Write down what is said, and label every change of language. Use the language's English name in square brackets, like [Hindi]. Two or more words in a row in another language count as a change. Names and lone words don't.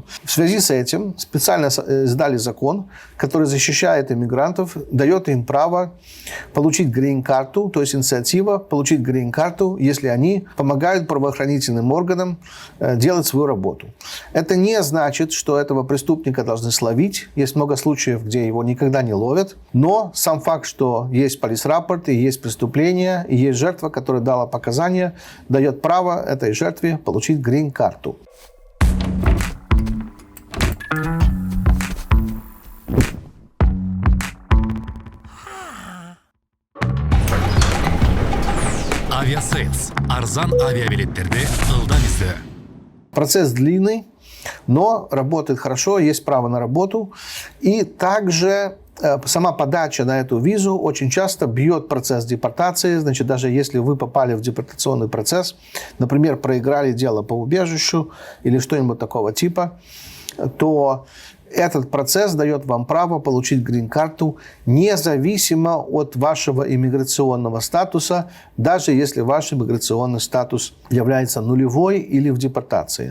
[Russian] В связи с этим специально издали закон, который защищает иммигрантов, дает им право получить грин-карту, то есть инициатива получить грин-карту, если они помогают правоохранительным органам делать свою работу. Это не значит, что этого преступника должны словить. Есть много случаев, где его никогда не ловят. Но сам факт, что есть полис-рапорт, и есть преступление, и есть жертва, которая дала показания, дает право этой жертве получить грин-карту. [Kyrgyz] Авиасейлс. Арзан авиабилеттерди ылдам издөө. [Russian] Процесс длинный, но работает хорошо, есть право на работу. И также сама подача на эту визу очень часто бьет процесс депортации. Значит, даже если вы попали в депортационный процесс, например, проиграли дело по убежищу или что-нибудь такого типа, то Этот процесс дает вам право получить грин-карту независимо от вашего иммиграционного статуса, даже если ваш иммиграционный статус является нулевой или в депортации.